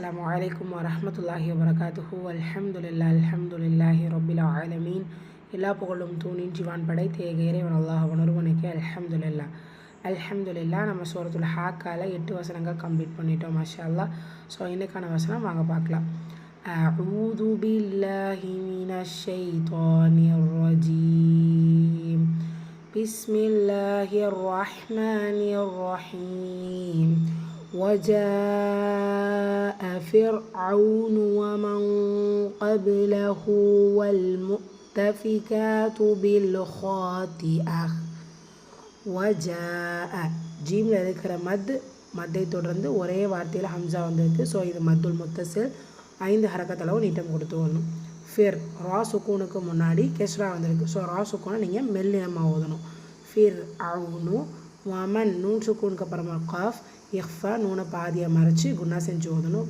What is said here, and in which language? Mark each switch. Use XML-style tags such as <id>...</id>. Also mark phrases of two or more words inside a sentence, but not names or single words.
<ar>السلام عليكم ورحمة الله وبركاته الحمد لله رب العالمين</ar> <ta>எல்லா புகழும் தூணின் ஜீவான் படைத்த இறைவன் அல்லாஹ் ஒருவனுக்கே அல்ஹம்துலில்லாஹ் நம்ம சூரத்துல் ஹாக்கால 8 வசனங்கள் கம்ப்ளீட் பண்ணிட்டோம்</ta> <ar>ما شاء الله.</ar> <ta>ஸோ இன்னைக்கான வசனம் வாங்க பார்க்கலாம்.</ta> <ar>أعوذ بالله من الشيطان الرجيم. بسم الله الرحمن الرحيم. وجاء فرعون ومن قبله والمؤتفكات بالخاطئة.</ar> <ta>وجاء ஜீமில் இருக்கிற மத்தை தொடர்ந்து ஒரே வார்த்தையில் ஹம்சா வந்திருக்கு. ஸோ இது</ta> <ar>مد المتصل</ar> <ta>5 ஹரக்கத்தளவு நீட்டம் கொடுத்து வரணும். ஃபிர் ரா சுக்கூனுக்கு முன்னாடி கெஸ்ரா வந்திருக்கு. ஸோ ரா சுக்கூனை நீங்கள் மெல்லினமாக ஓதணும்.</ta> <ar>فرعون ومن</ar> <ta>நூன் சுக்கூனுக்கு அப்புறமா காஃப் இஃபா நூனை பாதியை மறைச்சி குன்னா செஞ்சு ஓதணும்.</ta>